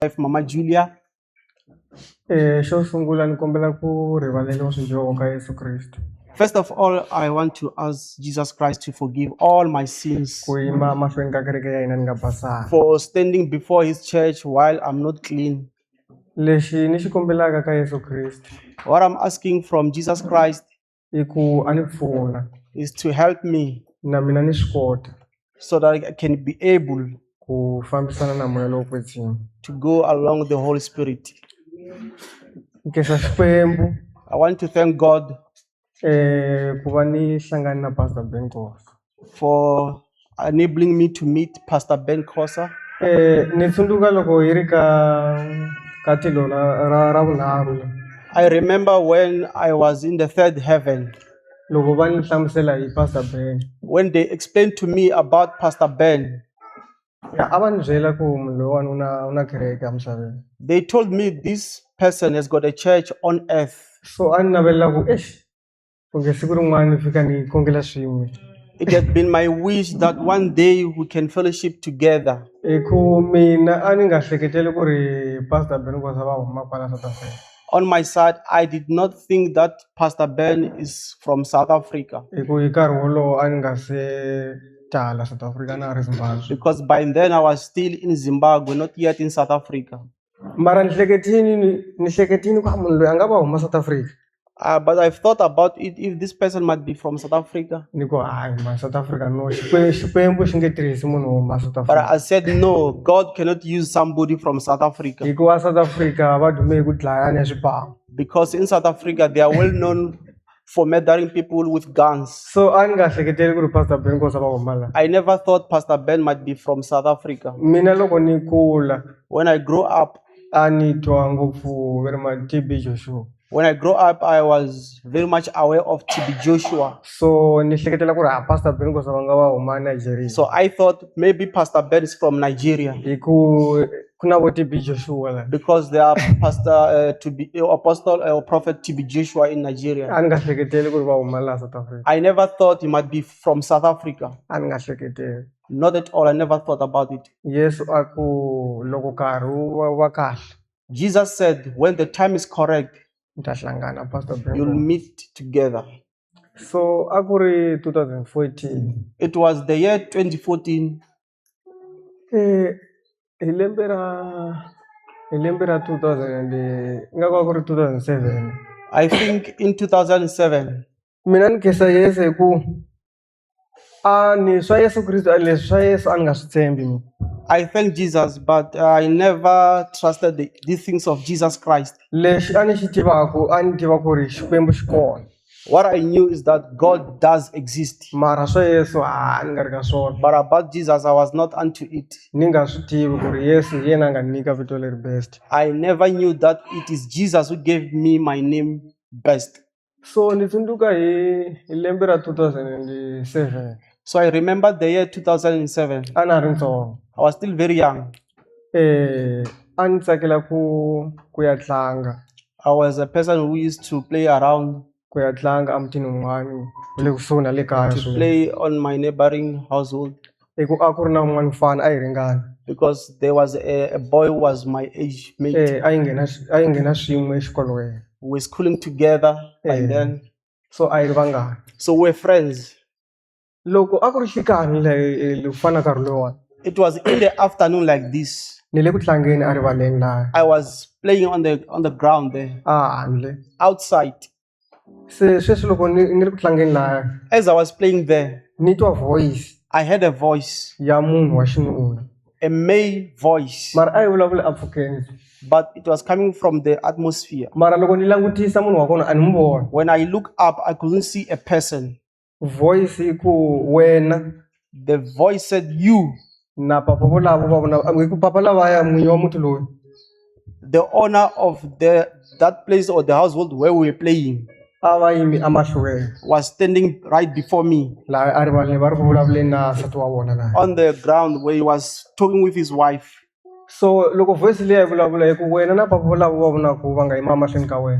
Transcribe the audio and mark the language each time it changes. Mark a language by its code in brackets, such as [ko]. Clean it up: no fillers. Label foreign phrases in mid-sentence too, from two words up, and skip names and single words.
[en] wife, Mama Julia. [ts] Xo sungula ni kombela ku rivaleriwa swidyoho ka Yesu Kriste. [en] First of all, I want to ask Jesus Christ to forgive all my sins [ts] Ku yima mahlweni ka kereke ya hina ni nga basanga. [en] for standing before His church while I'm not clean. [ts] Lexi ni xi kombelaka ka Yesu Kriste [en] What I'm asking from Jesus Christ [ts] i ku a ni pfuna [en] is to help me [ts] na mina ni swi kota [en] so that I can be able [ts] ku fambisana na moya lowo kwetsima. [en] to go along the Holy Spirit. [ts] Nkhensa Xikwembu [en] I want to thank God [ts] ku va ni hlangane na Pastor Ben Khosa. [en] for enabling me to meet Pastor Ben Khosa. [ts] Ni tsundzuka loko hi ri ka tilo ra vunharhu [en] I remember when I was in the third heaven, [ts] loko va ni hlamusela hi Pastor Ben. [en] when they explained to me about Pastor Ben. [ts] A va ni byela ku munhu loyiwani una kereke emisaveni. [en] They told me this person has got a church on earth. [ts] So a ni navelela ku ku nge siku rin'wana ni fika ni kongela swin'we. [en] It has been my wish that one day we can fellowship together. [ts] Hi ku mina a ni nga hleketeli ku ri Pastor Ben Khosa va huma kwala South Africa. [en] On my side, I did not think that Pastor Ben is from South Africa, [ts] Hi ku hi nkarhi wolowo a ni nga se tala South Africa na ha ri Zimbabwe. [en] because by then I was still in Zimbabwe, not yet in South Africa. [ts] Mara ni hleketini ku munhu loyi a nga va huma South Africa. [en] But I've thought about it, if this person might be from South Africa. [ts] Ni ku hayi ma South Africa no Xikwembu xi nge tirhisi munhu wo huma South [en] But Africa. I said, no, God cannot use somebody from South Africa, [ts] Hi ku va South Africa va dume hi ku dlayana ya swibhamu. [en] because in South Africa, they are well known for murdering people with guns. [ts] So a ni nga hleketeli ku ri Pastor Ben Khosa va huma la. [en] I never thought Pastor Ben might be from South Africa. [ts] Mina loko ni kula [en] When I grew up, [ts] a ni twa ngopfu [en] very much [ts] TB Joshua. [en] When I grew up, I was very much aware of TB Joshua. [ts] So ni hleketela ku ri Pastor Ben Khosa va nga va huma Nigeria. [en] So I thought maybe Pastor Ben is from Nigeria, [ts] Hi ku na vo TB Joshua la. [en] because there are Apostle or Prophet TB Joshua in Nigeria. [ts] A ni nga hleketeli ku ri va huma la South Africa. [en] I never thought he might be from South Africa. [ts] A ni nga hleketeli. [en] Not at all. I never thought about it. [ts] Yesu a ku loko nkarhi wu va kahle [en] Jesus said, when the time is correct, [ts] ni ta hlangana Pastor Ben [en] you'll Khosa. meet together. [ts] So a ku ri 2014 [en] It was the year 2014. [ts] hi lembe ra 2000 and nga ku ri 2007 [en] I think in 2007. [ts] mina ni khensa Yesu hi ku a ni swa Yesu Kriste leswi swa Yesu a ni nga swi tshembi mina. [en] I thank Jesus, but I never trusted these things of Jesus Christ. [ts] Lexi a ni xi tivaku a ni tiva ku ri Xikwembu xi kona, [en] What I knew is that God does exist. [ts] mara swa Yesu ni nga ri ka swona. [en] But about Jesus, I was not unto it. [ts] Ni nga swi tivi ku ri Yesu hi yena a nga ni nyika vito leri best. [en] I never knew that it is Jesus who gave me my name best. [ts] So ni tsundzuka hi lembe ra 2007 [en] So I remember the year 2007. [ts] a na ha ri ntsongo. [en] I was still very young. [ts] A ni tsakela ku ya tlanga [en] I was a person who used to play around, [ts] ku ya tlanga emutini wun'wana wa le kusuhi na le kaya [en] to [ts] swinene. [en] play on my neighboring household, [ts] Hi ku a ku ri na un'wana mfana a hi ringana. [en] because there was a boy who was my age mate. [ts] A hi nghena swin'we exikolweni. [en] We were schooling together by then. [ts] So a hi ri vanghana. [en] So we're friends. [ts] Loko a ku ri xikani ku fana nkarhi loyiwani [en] It was in the afternoon like this. [ts] ni le ku tlangeni a rivaleni laha [en] I was playing on the ground there, [ts] a handle. [en] outside. [ts] Se sweswi loko ni ri ku tlangeni laha [en] As I was playing there, [ts] ni twa voice [en] I heard a voice, [ts] ya munhu wa xinuna, [en] a male voice, [ts] mara a yi vulavula empfhukeni. [en] but it was coming from the atmosphere. [ts] Mara loko ni langutisa munhu wa kona a ni mu vona. [en] When I look up, I couldn't see a person. [ts] Voice hi ku wena [en] The voice said, you, [ts] na papa volavo va vona hi ku papa lavaya n'winyi wa muti loyi [en] the owner of that place or the household where we were playing, [ts] a va yimi emahlweni [en] was standing right before me [ts] laha a rivaleni va ri ku vulavuleni na nsati wa vona laha. [en] on the ground where he was talking with his wife. [ts] So loko voice leyi yi vulavula hi ku wena na papa volavo va vona ku va nga yima mahlweni ka wena,